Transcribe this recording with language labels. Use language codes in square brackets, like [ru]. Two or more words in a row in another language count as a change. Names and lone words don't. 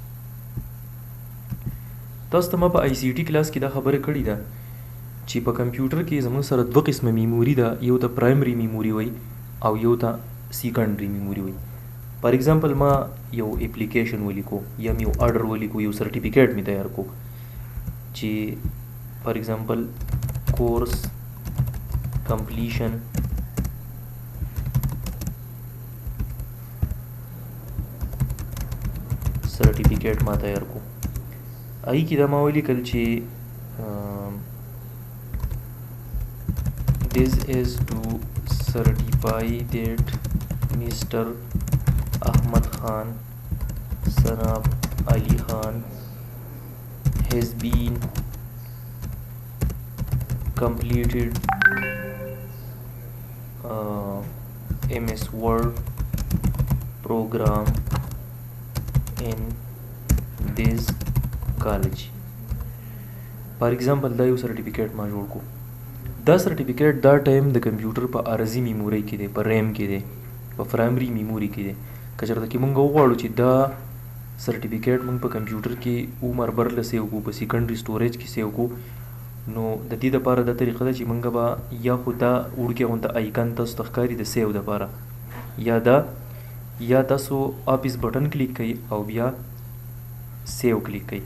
[ps] تاسو ته ما په آی سی ټي کلاس کې دا خبره کړې ده چې په کمپیوټر کې زموږ سره دوه قسمه میموري ده، یو ته [en] primary memory [ps] وایي او یو ته [en] secondary memory [ps] وایي. [en] for example [ps] ما یو اپلیکیشن ولیکو یا یو آرډر ولیکو، یو سرټیفیکیټ می تیار کو چې [en] for example course completion certificate [ps] ما تیار کو. آی کې دا ما ولیکل چې [en] this is to certify that Mr. Ahmad Khan son of Ali Khan has been completed MS Word program in this college. for example [ps] دا یو سرټیفیکیټ ما جوړ کو. دا سرټیفیکیټ دا ټایم د کمپیوټر په عارضي میموري کې دی، په ریم کې دی، په [en] primary memory [ps] کې دی. که چېرته کې موږ وغواړو چې دا سرټیفیکیټ موږ په کمپیوټر کې عمر برله سیو کړو په [en] secondary storage [ps] کې سیو کړو نو د دې دپاره دا طریقه ده چې موږ به یا خو دا وړوکی غونته آیکن تاسو ته ښکاري د سیو دپاره یا تاسو [en] office button click [ps] کوئ او بیا [en] save click [ps] کوئ.